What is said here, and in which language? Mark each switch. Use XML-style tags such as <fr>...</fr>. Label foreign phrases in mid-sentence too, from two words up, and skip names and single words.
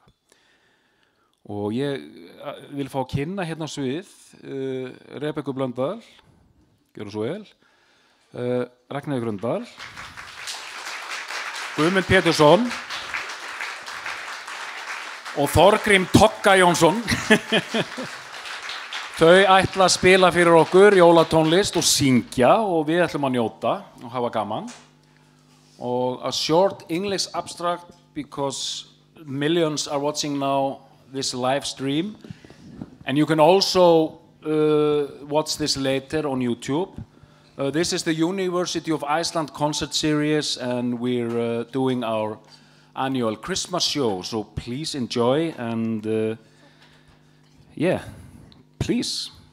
<is>Og ég vil fá að kynna hérna á svið Rebekku Blöndal, gjörðu svo vel, Ragnheiði Gröndal, Guðmund Pétursson og Þorgrím Togga Jónsson. Þau ætla að spila fyrir okkur jólatónlist og syngja og við ætlum að njóta og hafa gaman.</is> <en>Og a short English abstract because millions are watching now this live stream. And you can also watch this later on YouTube. This is the University of Iceland concert series and we're doing our annual Christmas show, so please enjoy and yeah, please.</en>